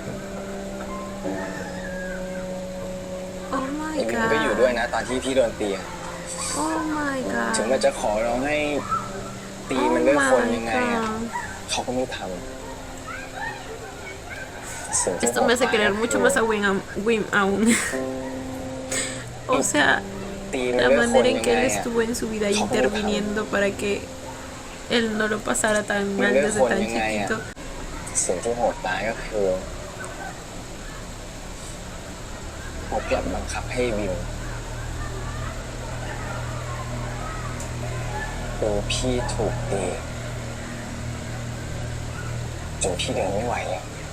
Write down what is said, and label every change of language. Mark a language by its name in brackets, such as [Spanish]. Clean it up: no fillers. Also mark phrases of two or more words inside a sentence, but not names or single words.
[English] Oh [Thai] ไอ [English] my [Thai] วิมก็อยู่ [English] god. [Thai] ด้วยนะตอนที่พี่โดนตีอะ [English] Oh my [Thai] ถึง [English] god. [Thai] มันจะขอร้องให้ตีมันด้วยคนยังไงอะเขาก็ไม่ทำสิ่งที่ [Spanish] Esto me hace querer mucho más a Wim aún. O sea, [Thai] ตีมัน [Spanish] la [Thai] ด้วยคน [Spanish] manera en [Thai] ยัง [Spanish] que [Thai] ไง [Spanish] él [Thai] อะ [Spanish] estuvo en su vida interviniendo para que él no lo pasara tan mal Mira, desde Juan, tan [Thai] ยังไงอะ [Spanish] chiquito. [Thai] สิ่งที่โหดร้ายก็คือเขากลับบังคับให้วิวดูพี่ถูกตีจนพี่เดินไม่ไหวเลย